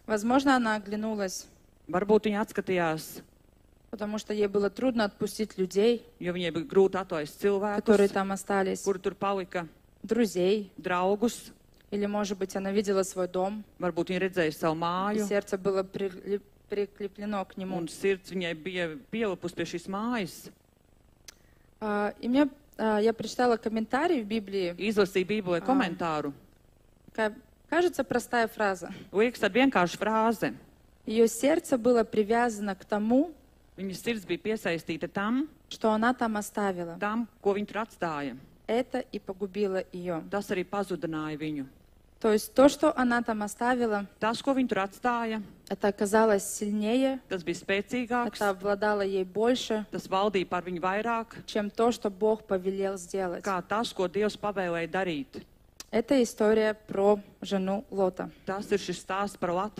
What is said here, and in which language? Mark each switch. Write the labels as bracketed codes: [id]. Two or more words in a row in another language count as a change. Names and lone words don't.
[ru] Возможно, она оглянулась, [lv] Varbūt viņa atskatījās, [ru] потому что ей было трудно отпустить людей, [lv] jo viņai bija grūti atlaist [ru] которые [lv] cilvēkus, [ru] там остались, [lv] kuri tur palika, [ru] друзей. [lv] draugus. [ru] Или, может быть, она видела свой дом, [lv] Varbūt viņa redzēja savu [ru] и [lv] māju, [ru] сердце было прикреплено к нему. [lv] un sirds viņai bija pielipus pie šīs mājas. [ru] Я прочитала комментарий в Библии. [lv] Izlasīja Bībelē komentāru. [ru] Такая, кажется, простая фраза. [lv] Liekas, tāda vienkārša frāze. [ru] Ее сердце было привязано к тому, [lv] Viņas sirds bija piesaistīta tam, [ru] что она там оставила. [lv] ko viņa tur atstāja. [ru] Это и погубило ее. [lv] Tas arī pazudināja viņu. [ru] То есть то, что она там оставила, [lv] Tas, ko viņa tur atstāja, [ru] это оказалось сильнее, [lv] tas bija spēcīgāks, [ru] это обладало ей больше, [lv] tas valdīja par viņu vairāk, [ru] чем то, что Бог повелел сделать. [lv] kā tas, ko Dievs pavēlēja darīt. [ru] Это история про жену Лота. [lv] Tas ir šis stāsts par